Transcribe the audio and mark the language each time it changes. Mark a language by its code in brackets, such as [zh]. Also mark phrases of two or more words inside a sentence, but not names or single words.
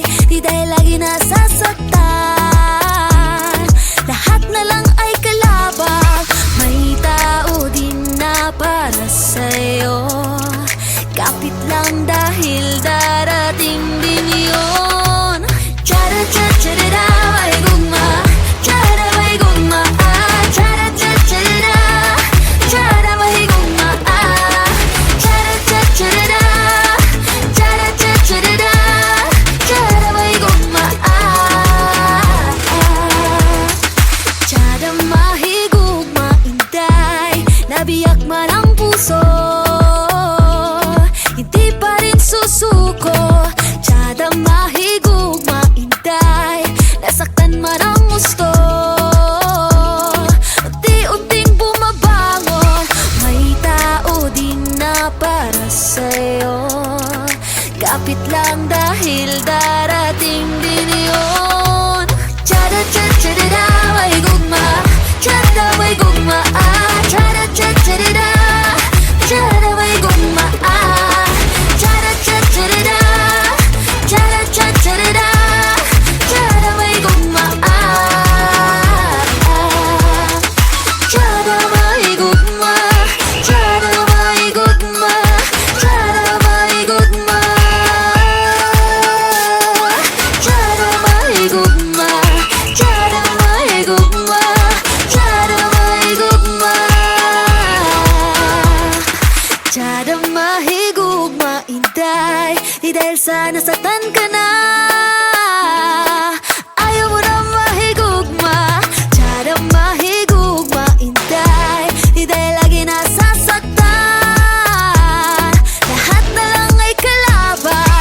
[tl] Di dahil lagi nasasaktan, lahat na lang ay kalabang. May tao din na para sa'yo, kapit lang dahil darating din yun. [ceb] Tiyada tiyada mahigugma, tiyada mahigugma, tiyada tiyada, tiyada mahigugma, tiyada tiyada, tiyada tiyada, tiyada mahigugma, tiyada mahigugma, inday. [tl] Nabiyak man ang puso, hindi pa rin susuko. [ceb] Tiyada mahigugma, inday. [tl] Nasaktan man ang gusto, unti-unting bumabangon. May tao din na para sa'yo, kapit lang dahil darating din yun. [ceb] Tiyada tiyada mahigugma, tiyada mahigugma, tiyada tiyada, tiyada mahigugma, tiyada tiyada, tiyada tiyada, tiyada mahigugma, tiyada mahigugma, tiyada mahigugma, tiyada mahigugma, tiyada mahigugma, tiyada mahigugma, tiyada mahigugma, tiyada mahigugma, inday. [tl] Di dahil sa nasaktan ka na, [ceb] ayaw mo na mahigugma, tiyada mahigugma, inday. [tl] Di dahil lagi nasasaktan, lahat na lang ay kalaban.